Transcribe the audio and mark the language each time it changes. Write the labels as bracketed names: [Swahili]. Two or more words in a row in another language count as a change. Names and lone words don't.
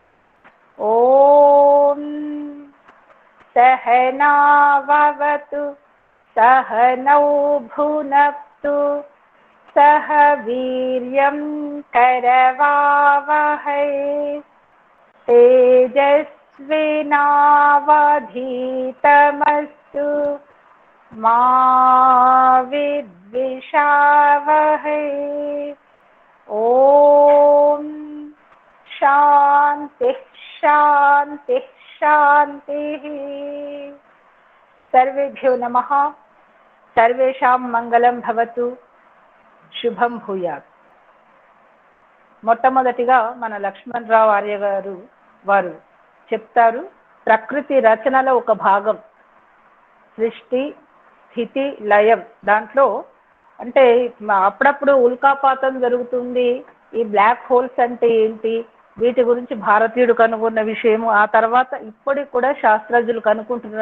[Sanskrit] ॐ सहनाववतु सहनौ भुनक्तु सह वीर्यं करवावहै तेजस्विनावधीतमस्तु मा विद्विषावहै। ॐ शान्तिः शान्तिः शान्तिः। सर्वेभ्यो नमः। सर्वेषां మంగళం భవతు, శుభం భూయాత్. [Telugu] మొట్టమొదటిగా మన లక్ష్మణరావు ఆర్య గారు వారు చెప్తారు, ప్రకృతి రచనలో ఒక భాగం సృష్టి స్థితి లయం. దాంట్లో అంటే అప్పుడప్పుడు ఉల్కాపాతం జరుగుతుంది, ఈ [English] black holes [Telugu] అంటే ఏంటి, వీటి గురించి భారతీయుడు కనుగొన్న విషయము, ఆ తర్వాత ఇప్పటికి కూడా శాస్త్రజ్ఞులు కనుక్కుంటున్నారు.